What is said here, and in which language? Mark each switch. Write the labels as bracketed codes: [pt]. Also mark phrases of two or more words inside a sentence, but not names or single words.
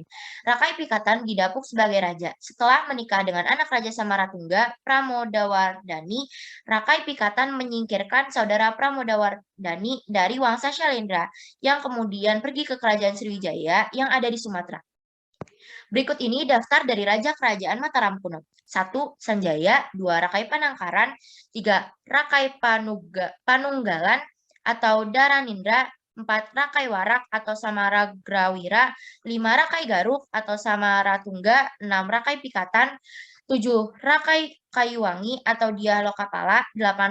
[id] Rakai Pikatan didapuk sebagai raja. Setelah menikah dengan anak Raja Samaratungga, Pramodawardhani, Rakai Pikatan menyingkirkan saudara Pramodawardhani dari Wangsa Syailendra yang kemudian pergi ke kerajaan Sriwijaya yang ada di Sumatera. Berikut ini daftar dari Raja Kerajaan Mataram kuno. 1. Sanjaya, 2. Rakai Panangkaran, 3. Rakai Panunggalan atau Daranindra, 4. Rakai Warak atau Samaragrawira, 5. Rakai Garuk atau Samaratungga, 6. Rakai Pikatan, 7. Rakai Kayuwangi atau Dia Lokapala, 8.